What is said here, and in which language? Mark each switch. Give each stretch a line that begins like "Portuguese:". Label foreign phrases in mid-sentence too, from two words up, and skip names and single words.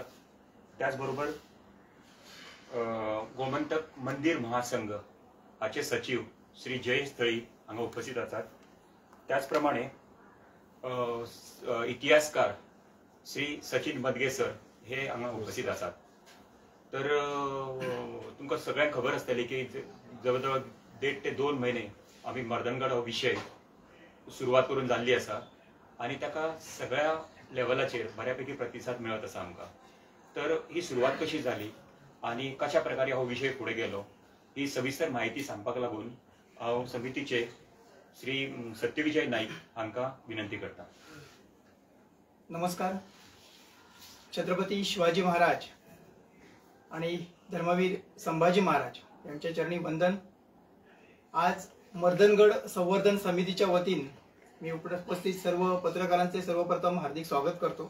Konkani: त्याचबरोबर गोमंतक मंदिर महासंघ आचे सचिव श्री जयेश थळी हांगा उपस्थित असतात। त्याचप्रमाणे इतिहासकार श्री सचिन मदगे सर हे हांगा उपस्थित असतात। तर तुमकां सगळ्यांक खबर आसतली की जवळ 1.5 ते 2 महिने आम्ही मर्दनगड हो विषय सुरुवात करून जाल्ली आसा आणि ताका सगळ्या लेवलाचेर बऱ्यापैकी प्रतिसाद मेळत आसा आमकां। तर ही सुरुवात कशी झाली आणि कशा प्रकारे हो विषय पुढे गेलो ही सविस्तर माहिती सांगपाक लागून हांव समितीचे श्री सत्यविजय नाईक हांकां विनंती करता।
Marathi: नमस्कार। छत्रपती शिवाजी महाराज आणि धर्मवीर संभाजी महाराज यांच्या चरणी वंदन। आज मर्दनगड संवर्धन समितीच्या वतीने मी उपस्थित सर्व पत्रकारांचे सर्वप्रथम हार्दिक स्वागत करतो।